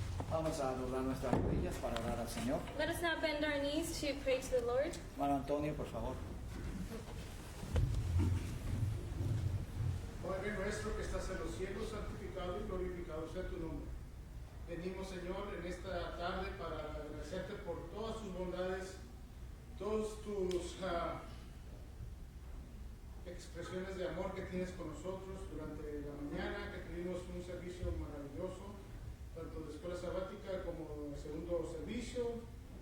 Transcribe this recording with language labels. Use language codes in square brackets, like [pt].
[es] Vamos a doblar nuestras rodillas para orar al Señor. [en] Let us now bend our knees to pray to the Lord. [es] Hermano Antonio, por favor. Padre nuestro que estás en los cielos, santificado y glorificado sea tu nombre. Venimos, Señor, en esta tarde para agradecerte por todas tus bondades, todas tus expresiones de amor que tienes con nosotros durante la mañana, que tuvimos un servicio maravilloso, tanto de escuela sabática como de segundo servicio.